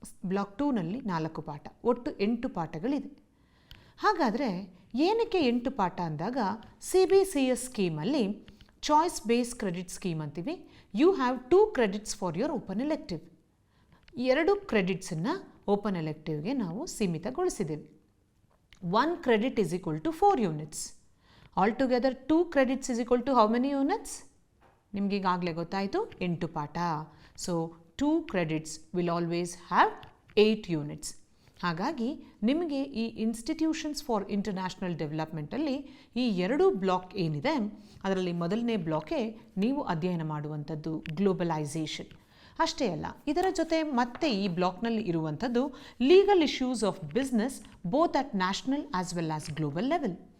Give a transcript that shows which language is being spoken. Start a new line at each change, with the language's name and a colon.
Kannada: Block 2ನಲ್ಲಿ 4 ಪಾಠ, ಒಟ್ಟು 8 ಪಾಠಗಳಿದೆ. ಹಾಗಾದರೆ ಏನಕ್ಕೆ 8 ಪಾಠ ಅಂದಾಗ, CBCS ಸ್ಕೀಮಲ್ಲಿ choice base credit scheme ಅಂತೀವಿ.
English: You have 2 credits for your open elective.
Kannada: 2 ಕ್ರೆಡಿಟ್ಸನ್ನು open ಎಲೆಕ್ಟಿವ್ಗೆ ನಾವು ಸೀಮಿತಗೊಳಿಸಿದ್ದೇವೆ.
English: 1 credit is equal to 4 units. Altogether 2 credits is equal to how many units?
Kannada: ನಿಮಗೆ ಈಗಾಗಲೇ ಗೊತ್ತಾಯಿತು, 8 ಪಾಠ.
English: So 2 credits will always have 8 units.
Kannada: ಹಾಗಾಗಿ ನಿಮಗೆ ಈ institutions for international ಡೆವಲಪ್ಮೆಂಟಲ್ಲಿ ಈ 2 ಬ್ಲಾಕ್ ಏನಿದೆ, ಅದರಲ್ಲಿ ಮೊದಲನೇ ಬ್ಲಾಕೇ ನೀವು ಅಧ್ಯಯನ ಮಾಡುವಂಥದ್ದು ಗ್ಲೋಬಲೈಸೇಷನ್. ಅಷ್ಟೇ ಅಲ್ಲ, ಇದರ ಜೊತೆ ಮತ್ತೆ ಈ ಬ್ಲಾಕ್ನಲ್ಲಿ ಇರುವಂಥದ್ದು
English: Legal issues of business both at national as well as global level.